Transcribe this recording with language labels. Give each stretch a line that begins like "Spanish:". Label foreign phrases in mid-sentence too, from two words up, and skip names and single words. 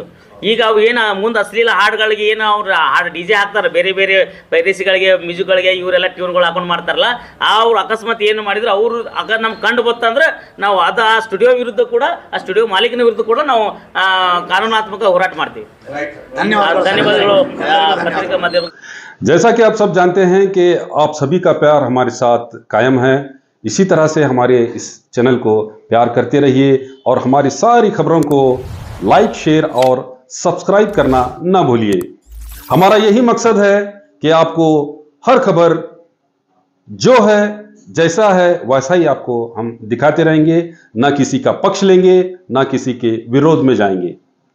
Kannada: ಈಗ ಅವು ಏನು ಮುಂದೆ ಅಶ್ಲೀಲ ಹಾಡುಗಳಿಗೆ ಏನು ಅವ್ರು ಹಾಡು DJ ಹಾಕ್ತಾರೆ, ಬೇರೆ ಬೇರೆ ಪೈರೇಸಿಗಳಿಗೆ ಮ್ಯೂಸಿಕ್ಗಳಿಗೆ ಇವರೆಲ್ಲ ಟ್ಯೂನ್ಗಳು ಹಾಕೊಂಡು ಮಾಡ್ತಾರಲ್ಲ, ಅವ್ರು ಅಕಸ್ಮಾತ್ ಏನು ಮಾಡಿದ್ರು ಅವರು ನಮ್ಗೆ ಕಂಡು ಬರ್ತಂದ್ರೆ ನಾವು ಅದು ಆ ಸ್ಟುಡಿಯೋ ವಿರುದ್ಧ ಕೂಡ, ಆ ಸ್ಟುಡಿಯೋ ಮಾಲೀಕನ ವಿರುದ್ಧ ಕೂಡ ನಾವು ಕಾನೂನಾತ್ಮಕ ಹೋರಾಟ ಮಾಡ್ತೀವಿ. ಧನ್ಯವಾದಗಳು ಪತ್ರಿಕಾ ಮಾಧ್ಯಮ.
Hindi: जैसा कि आप सब जानते हैं कि आप सभी का प्यार हमारे साथ कायम है, इसी तरह से हमारे इस चैनल को प्यार करते रहिए और हमारी सारी खबरों को
English: like, share
Hindi: और सब्सक्राइब करना ना भूलिए। हमारा यही मकसद है कि आपको हर खबर जो है, जैसा है वैसा ही आपको हम दिखाते रहेंगे, ना किसी का पक्ष लेंगे, ना किसी के विरोध में जाएंगे।